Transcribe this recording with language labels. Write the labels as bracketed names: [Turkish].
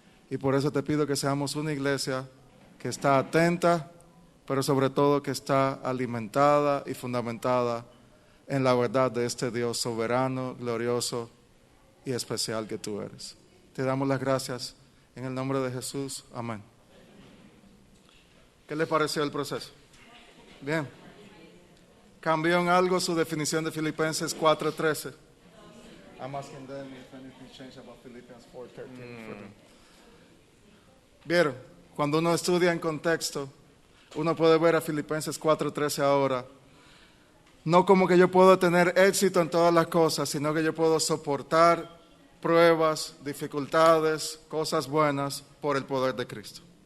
[Spanish] Y por eso te pido que seamos una iglesia que está atenta, pero sobre todo que está alimentada y fundamentada en la verdad de este Dios soberano, glorioso y especial que tú eres. Te damos las gracias en el nombre de Jesús. Amén. ¿Qué les pareció el proceso? Bien. ¿Cambió en algo su definición de Filipenses 4:13? [English] I'm asking them if anything changed about Philippians 4:13. [Spanish] Vieron, cuando uno estudia en contexto, uno puede ver a Filipenses 4:13 ahora, no como que yo puedo tener éxito en todas las cosas, sino que yo puedo soportar pruebas, dificultades, cosas buenas por el poder de Cristo.